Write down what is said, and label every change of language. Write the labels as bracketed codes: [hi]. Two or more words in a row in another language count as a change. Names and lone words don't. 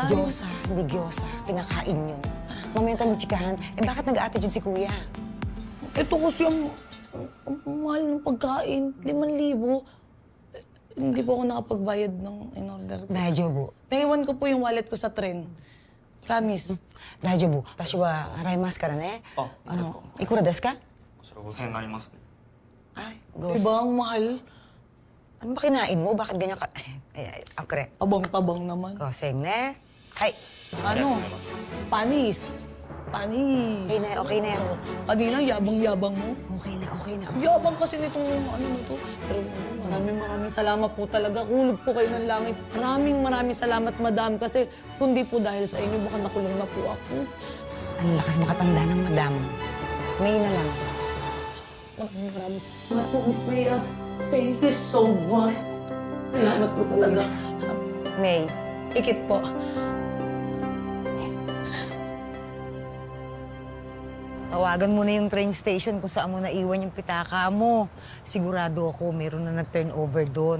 [tl] Diyosa, hindi Gyosa. Pinakain yun. Mamaya tayo chikahan, bakit nag-attitude si Kuya? Ito kasi ang mahal ng pagkain. 5,000. Hindi po ako nakapagbayad ng in-order. [ja] 大丈夫。 [tl] Naiwan ko po yung wallet ko sa tren. [en] Promise. [ja] 大丈夫。私は払いますからね。あ、いいですか？いくらですか？こちら5000円になりますね。 [tl] Ay, go. Diba ang mahal? Ano ba kinain mo? Bakit ganyan ka? Akre. Tabang-tabang naman. Goseng, ne? Ay, [ja] ありがとう [tl] Ano? [ja] ございます。 [tl] Panis. Panis. okay na yan. Kanina, yabang-yabang mo. Okay na. Yabang kasi nitong ano nito. Pero maraming salamat po talaga. Hulog po kayo ng langit. Maraming salamat, madam. Kasi kundi po dahil sa inyo, baka nakulong na po ako. Ang lakas makatanda ng madam. May na lang. Maraming salamat po, Miss Mia. [en] Thank you so much. [tl] Salamat po talaga. May, Ikit po. tawagan mo na yung train station kung saan mo naiwan yung pitaka mo. Sigurado ako meron na nag-turnover doon.